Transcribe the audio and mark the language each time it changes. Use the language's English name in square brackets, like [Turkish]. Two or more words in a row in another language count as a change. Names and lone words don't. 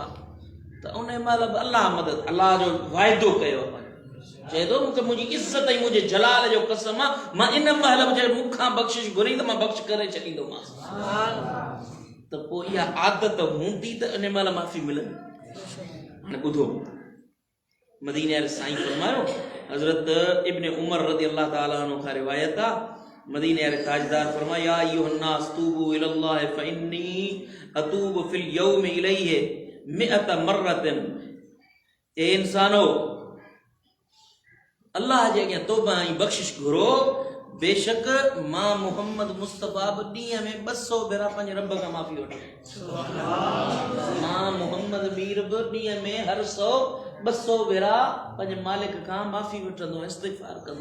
[Sindhi] त उन महिल बि अल्लाह मदद, अल्लाह जो वाइदो कयो, चए थो मूंखे मुंहिंजी इज़त ऐं मुंहिंजे जलाल जो कसम आहे, मां इन महिल बि जॾहिं मूंखां बख़्शिश घुरी त मां बख़्श करे छॾींदोमांसि। त पोइ इहा आदत हूंदी त इन महिल माफ़ी मिलंदी। हाणे ॿुधो, मदीने वारे साईं फरमायो, हज़रत इब्न उमर [Arabic] رضي الله تعالى عنه [Sindhi] खां रिवायत आहे, मदीने वारे ताजदार फरमाया [Arabic] يا أيها الناس توبوا إلى الله فإني أتوب في اليوم إليه مائة مرة. [Sindhi] ए इंसानो अल्लाह जे अॻियां तौबा ऐं बख़्शिश घुरो, बेशक मां मोहम्मद मुस्तफ़ा बि ॾींहं में 200 भेरा पंहिंजे रब खां माफ़ी वठां। मां मोहम्मद मीर बि ॾींहं में हर 200 भेरा पंहिंजे मालिक खां माफ़ी वठंदो, इस्तिग़फ़ार कंदो।